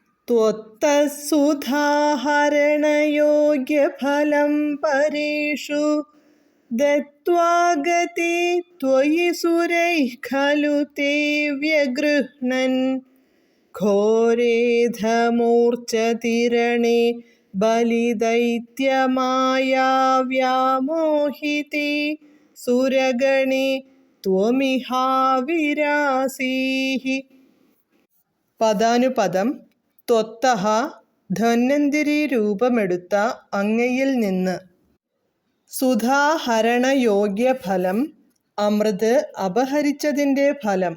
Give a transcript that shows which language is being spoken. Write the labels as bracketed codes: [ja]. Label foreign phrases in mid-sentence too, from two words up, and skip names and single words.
[sa] त्वत्तत्सुधाहरणयोग्यफलं परेषु दत्त्वा गते त्वयि सुरैः खलु ते व्यगृह्णन् घोरेधमूर्च्छतिरणे बलिदैत्यमायाव्यामोहिते [ml] സുരഗണേ ത്വമിഹാവിരാസീഃ. പദാനുപദം. ത്വത്തഃ ധന്വന്തരി രൂപമെടുത്ത അങ്ങയിൽ നിന്ന്. സുധാഹരണയോഗ്യഫലം അമൃത് അപഹരിച്ചതിൻ്റെ ഫലം.